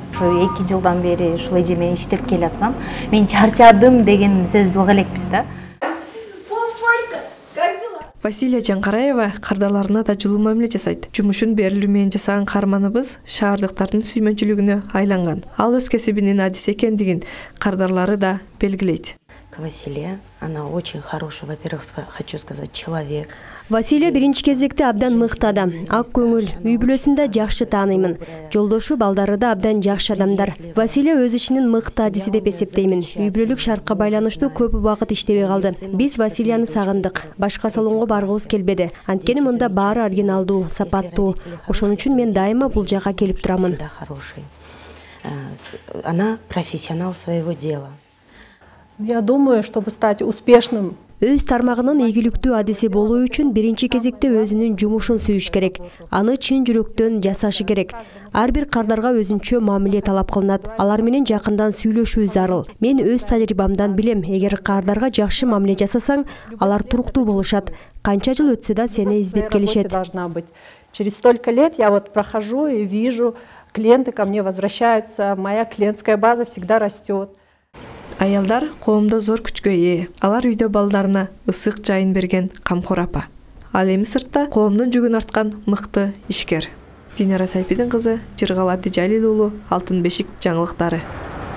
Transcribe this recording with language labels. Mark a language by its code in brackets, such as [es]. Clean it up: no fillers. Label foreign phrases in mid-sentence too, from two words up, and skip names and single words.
[ky] Ушу 2 жылдан бери ушул эже менен иштеп келатсам, мен чарчадым деген сөздү уга элекпиз да. Василия Жангараева кардаларына да жылуу мамиле жасайт. Жумушун берилүү менен жасаган каарманыбыз шаардыктардын сүймөнчүлүгүнө айланган. Ал өз кесибинин адиси экендигин кардарлары да белгилейт. [ru] Василия, она очень хорошая, во-первых, хочу сказать, человек. [ky] Василия биринчи кезекте абдан мыкты адам. Ак көңүл, үй бүлөсүн да жакшы тааныймын. Жолдошу балдары да абдан жакшы адамдар. Василия өз ишинин мыкты адиси деп эсептеймин. Үй бүлөлүк шартка байланыштуу көп убакыт иштебей калды. Биз Василияны сагындык. Башка салонго баргыбыз келбеди. Анткени мында баары оригиналдуу, сапаттуу. Ошон үчүн мен дайыма бул жакка келип турамын. [ru] Она профессионал своего дела. Я думаю, чтобы стать успешным, [ky] өз тармагынын ийгиликтүү адиси болуу үчүн биринчи кезекте өзүнүн жумушун сүйүш керек. Аны чын жүрөктөн жасашы керек. Ар бир кардарга өзүнчө мамиле талап кылынат. Алар менен жакындан сүйлөшүү зарыл. Мен өз тажрыйбамдан билем, эгер кардарга жакшы мамиле жасасаң, алар туруктуу болушат. Канча жыл өтсө да сени издеп келишет. [ru] Через столько лет я прохожу и вижу, клиенты ко мне возвращаются, моя клиентская база всегда растет. [ky] Аялдар коомдо зор күчкө ээ. Алар үйдө балдарына ысык жайын берген камкор апа. Ал эми сыртта коомдун жүгүн арткан мыкты ишкер. Динара Сайпидин кызы Жыргал Абдижалил уулу, Алтын бешик жаңылыктары.